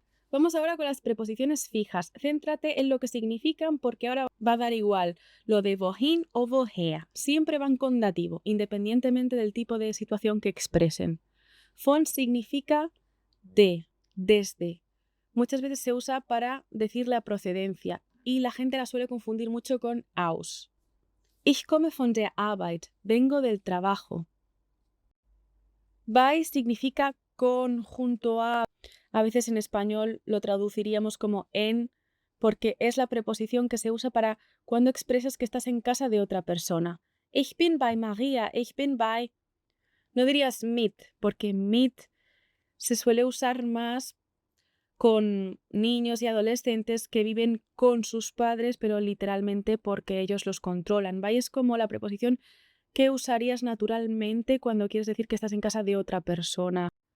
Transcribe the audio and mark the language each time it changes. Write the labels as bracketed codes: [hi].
[es] Vamos ahora con las preposiciones fijas. Céntrate en lo que significan porque ahora va a dar igual lo de wohin o woher. Siempre van con dativo, independientemente del tipo de situación que expresen. Von significa de, desde. Muchas veces se usa para decir la procedencia y la gente la suele confundir mucho con aus. [de] Ich komme von der Arbeit. [es] Vengo del trabajo. Bei significa con, junto a. A veces en español lo traduciríamos como en, porque es la preposición que se usa para cuando expresas que estás en casa de otra persona. [de] Ich bin bei Maria, ich bin bei. [es] No dirías mit, porque mit se suele usar más con niños y adolescentes que viven con sus padres, pero literalmente porque ellos los controlan. Bei es como la preposición que usarías naturalmente cuando quieres decir que estás en casa de otra persona.